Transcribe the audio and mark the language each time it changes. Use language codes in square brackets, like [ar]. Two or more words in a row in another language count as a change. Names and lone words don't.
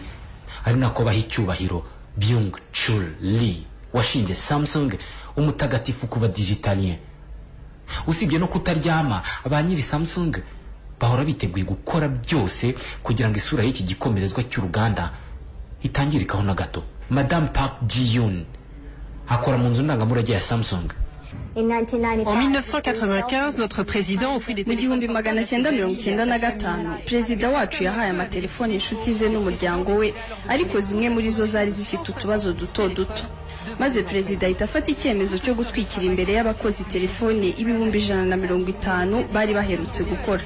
[rw] Ari nako baha icyubahiro Byung-Chul Lee washinze Samsung, umutagatifu kuba digitalien. Usibye no kutaryama, ba nyiri Samsung bahora biteguye gukora byose kugira ngo isura y'iki gikomerezwa cy'uruganda itangirikaho na gato. Madame Park Ji-yoon akora mu nzu ndangamurage ya Samsung. [fr] En 1995, notre président offrit des [rw] mu gihumbi 1995 perezida wacu yahaye amatelefoni inshuti ze n'umuryango we, ariko zimwe muri zo zari zifite utubazo duto duto. Maze perezida ahita afata icyemezo cyo gutwikira imbere y'abakozi telefone 150 bari baherutse gukora.